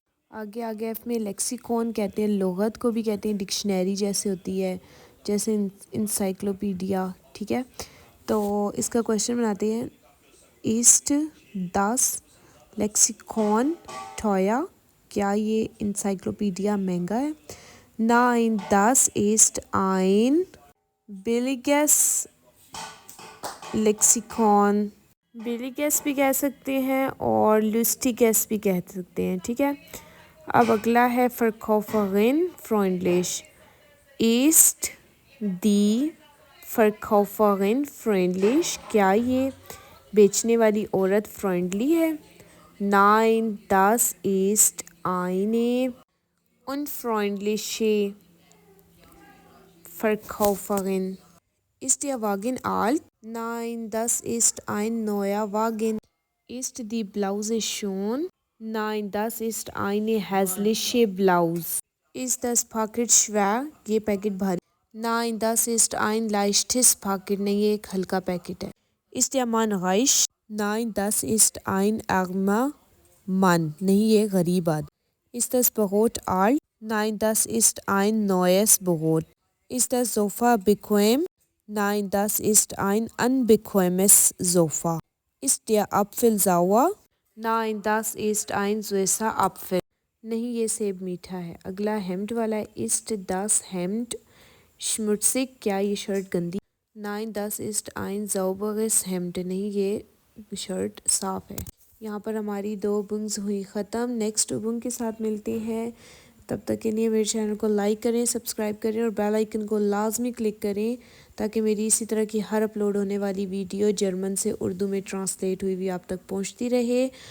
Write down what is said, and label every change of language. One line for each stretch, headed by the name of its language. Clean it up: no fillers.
Hindi: आगे आगे इसमें लेक्सिकॉन कहते हैं, लुगत को भी कहते हैं, डिक्शनरी जैसे होती है, जैसे इंसाइक्लोपीडिया। ठीक है, तो इसका क्वेश्चन बनाते हैं।
German: ईस्ट 10 लेक्सिकॉन टॉया,
Hindi: क्या ये इंसाइक्लोपीडिया महंगा है?
German: 9 10 ist ein billiges लेक्सिकॉन।
Hindi: बिलीगेस भी कह सकते हैं और लुस्टिगेस भी कह सकते हैं, ठीक है। अब अगला है
German: verkäuferin freundlich, ist die verkäuferin freundlich,
Hindi: क्या ये बेचने वाली औरत फ्रेंडली है?
German: 9 das ist eine unfreundliche Verkäuferin. Ist der Wagen alt? Nein, das ist ein neuer Wagen. Ist die Bluse schon? Nein, das ist eine hässliche Bluse. Ist das Paket schwer?
Hindi: ये packet भारी।
German: Nein, das ist ein leichtes Paket.
Hindi: नहीं, ये एक हल्का packet है।
German: Ist der Mann reich? Nein, das ist ein armer Mann.
Hindi: नहीं, ये गरीब आदमी।
German: Ist das Brot alt? Nein, das ist ein neues Brot. Ist das Sofa bequem? Nein, das ist ein unbequemes Sofa. Ist der Apfel sauer? Nein, das ist ein süßer Apfel.
Hindi: नहीं, ये सेब मीठा है। अगला हेम्ड वाला है।
German: Ist das Hemd schmutzig?
Hindi: क्या ये शर्ट गंदी?
German: Nein, das ist ein sauberes Hemd.
Hindi: नहीं, ये शर्ट साफ है। यहाँ पर हमारी 2 बुंग्स हुई ख़त्म। नेक्स्ट बुंग के साथ मिलते हैं। तब तक के लिए मेरे चैनल को लाइक करें, सब्सक्राइब करें और बेल आइकन को लाजमी क्लिक करें ताकि मेरी इसी तरह की हर अपलोड होने वाली वीडियो जर्मन से उर्दू में ट्रांसलेट हुई भी आप तक पहुंचती रहे।